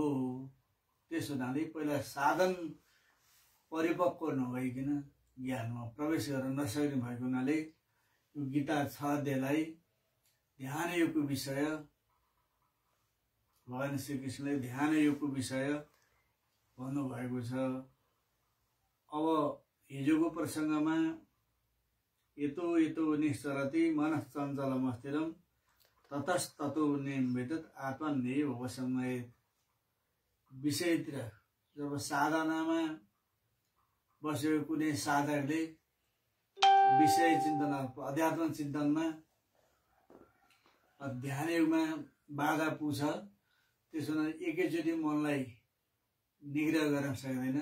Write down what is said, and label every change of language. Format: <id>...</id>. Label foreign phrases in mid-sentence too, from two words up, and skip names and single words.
<ne>त्यसो हुनाले पहिला साधन परिपक्व नभइकन ज्ञानमा प्रवेश गर्न नसक्ने भएको हुनाले यो गीता 6 अध्यायलाई ध्यान योगको विषय भगवान श्री कृष्णले ध्यान योगको विषय भन्नुभएको छ। अब हिजोको प्रसंगमा</ne> <sa>यतो यतो निश्चरति मनः चञ्चलमस्थिरं ततस्ततो निम्बितत् आत्मन्येव वशमयेत्।</sa> <ne>विषयतिर जब साधनामा बसेको कुनै साधकले विषय चिन्तन अध्यात्म चिन्तनमा ध्यान योगमा बाधा पुग्छ, त्यसो एकैचोटि मनलाई निग्रह गर्न सक्दैन।</ne>